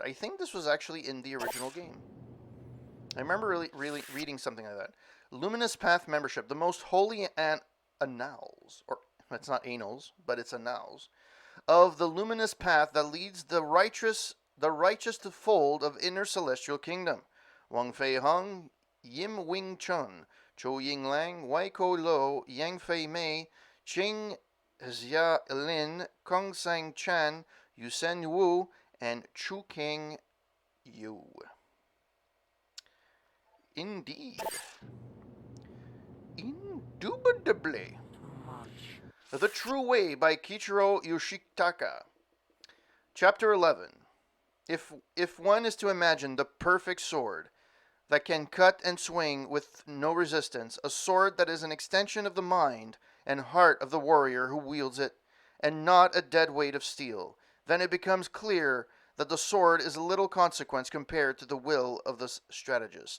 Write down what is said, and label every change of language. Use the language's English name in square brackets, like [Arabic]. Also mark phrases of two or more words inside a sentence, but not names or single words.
[English] I think this was actually in the original game. I remember really reading something like that. Luminous Path membership, the most holy annals, or it's not annals, but it's annals, of the luminous path that leads the righteous to fold of inner celestial kingdom. Wang Fei Hung, Yim Wing Chun, Zhou Ying Lang, Wai Ko Lo, Yang Fei Mei, Qing Xia Lin, Kong Sang Chan, Yusen Wu, and Chu King Yu. Indeed. Indubitably. The True Way by Kichiro Yoshitaka. Chapter 11. If one is to imagine the perfect sword that can cut and swing with no resistance, a sword that is an extension of the mind and heart of the warrior who wields it, and not a dead weight of steel, then it becomes clear that the sword is of little consequence compared to the will of the strategist.